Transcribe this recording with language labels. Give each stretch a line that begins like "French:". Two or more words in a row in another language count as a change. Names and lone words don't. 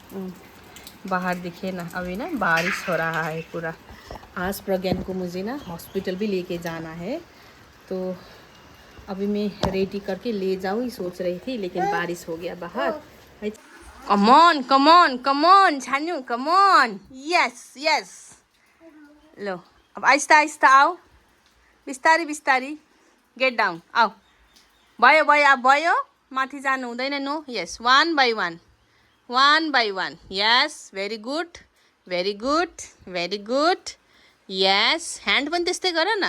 Hindi: बाहर दिखे ना, अभी ना बारिश हो रहा है पूरा। आज प्रज्ञान को मुझे ना हॉस्पिटल भी लेके जाना है, तो अभी मैं रेडी करके ले जाऊँ ही सोच रही थी, लेकिन बारिश हो गया बाहर।
English: come on come on come on छानु, come on। yes yes
Hindi: लो, अब आहिस्ता आहिस्ता आओ,
Nepali: बिस्तारी बिस्तारी।
English: get down, आओ।
Nepali: भयो भयो, अब भयो, माथि जानु हुँदैन।
English: no, yes, one by one. yes, very good very good very good.
Nepali: यस, ह्यान्ड पनि त्यस्तै गर न।